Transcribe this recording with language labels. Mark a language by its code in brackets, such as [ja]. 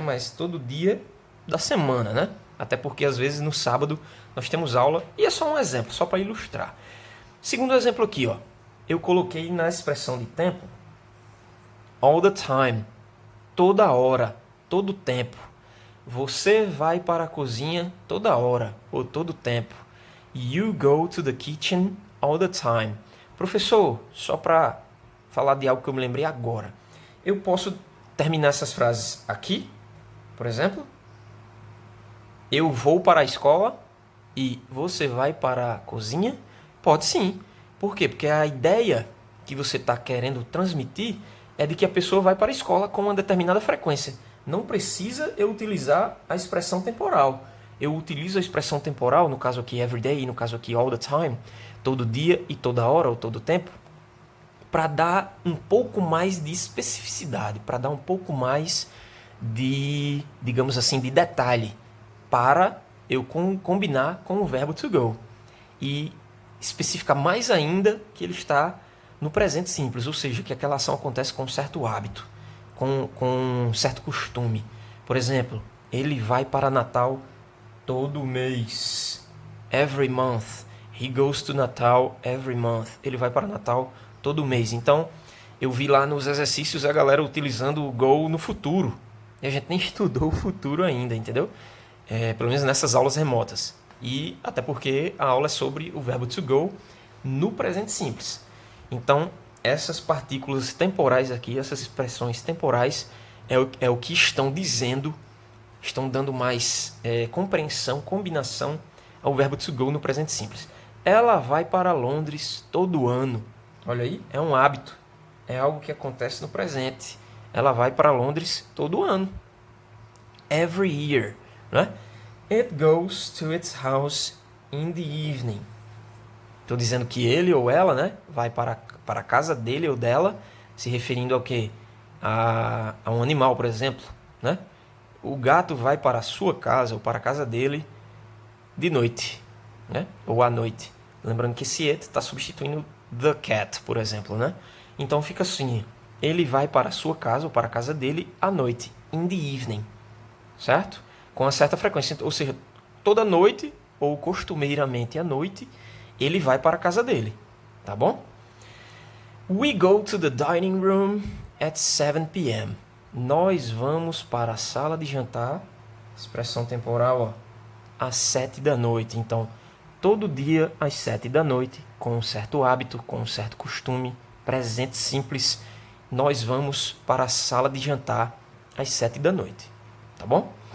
[pt] Mas todo dia da semana, né? Até porque às vezes no sábado nós temos aula e é só um exemplo, só para ilustrar. Segundo exemplo aqui, ó. Eu coloquei na expressão de tempo [en] all the time, [pt] toda hora, todo tempo. Você vai para a cozinha toda hora ou todo tempo. [en] You go to the kitchen all the time. [pt] Professor, só para falar de algo que eu me lembrei agora. Eu posso terminar essas frases aqui, por exemplo. Eu vou para a escola e você vai para a cozinha? Pode sim. Por quê? Porque a ideia que você está querendo transmitir é de que a pessoa vai para a escola com uma determinada frequência. Não precisa eu utilizar a expressão temporal. Eu utilizo a expressão temporal, no caso aqui [en] every day, [pt] no caso aqui [en] all the time, [pt] todo dia e toda hora ou todo tempo, para dar um pouco mais de especificidade, para dar um pouco mais de, digamos assim, de detalhe, para eu combinar com o verbo to go. E especificar mais ainda que ele está no presente simples, ou seja, que aquela ação acontece com um certo hábito, com um certo costume. Por exemplo, ele vai para Natal todo mês. [en] Every month. He goes to Natal every month. [pt] Ele vai para Natal todo mês. Então, eu vi lá nos exercícios a galera utilizando o go no futuro. E a gente nem estudou o futuro ainda, entendeu? Pelo menos nessas aulas remotas. E até porque a aula é sobre o verbo to go no presente simples. Então, essas partículas temporais aqui, essas expressões temporais, é o que estão dizendo, estão dando mais compreensão, combinação ao verbo to go no presente simples. Ela vai para Londres todo ano. Olha aí, é um hábito, é algo que acontece no presente. Ela vai para Londres todo ano. [en] Every year, né? It goes to its house in the evening. [pt] Estou dizendo que ele ou ela, né, vai para a casa dele ou dela, se referindo ao quê? A um animal, por exemplo, né? O gato vai para a sua casa ou para a casa dele de noite, né? Ou à noite. Lembrando que esse it está substituindo [en] the cat, [pt] por exemplo, né? Então fica assim, ele vai para a sua casa ou para a casa dele à noite, [en] in the evening, [pt] certo? Com uma certa frequência, ou seja, toda noite ou costumeiramente à noite, ele vai para a casa dele, tá bom? [en] We go to the dining room at 7 p.m. [pt] Nós vamos para a sala de jantar, expressão temporal, ó, às 7 da noite. Então, todo dia às 7 da noite, com um certo hábito, com um certo costume, presente simples, nós vamos para a sala de jantar às 7 da noite, tá bom?